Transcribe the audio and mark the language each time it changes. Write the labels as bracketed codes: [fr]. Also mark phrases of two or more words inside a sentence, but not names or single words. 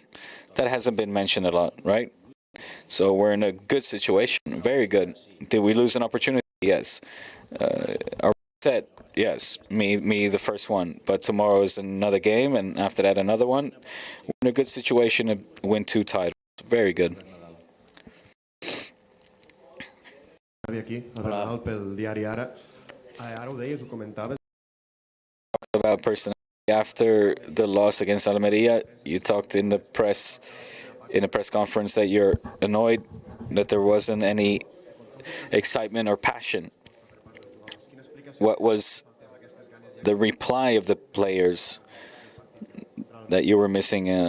[en] That hasn't been mentioned a lot, right? So we're in a good situation, very good. Did we lose an opportunity? Yes. Are we set? Yes. Me, the first one. But tomorrow is another game, and after that, another one. We're in a good situation to win 2 titles. Very good. [ca] Aquí, Arnal, pel diari Ara. Ara ho deies, ho comentaves. [en] About personality after the loss against Almeria, you talked in the press conference that you're annoyed that there wasn't any excitement or passion. What was the reply of the players that you were missing?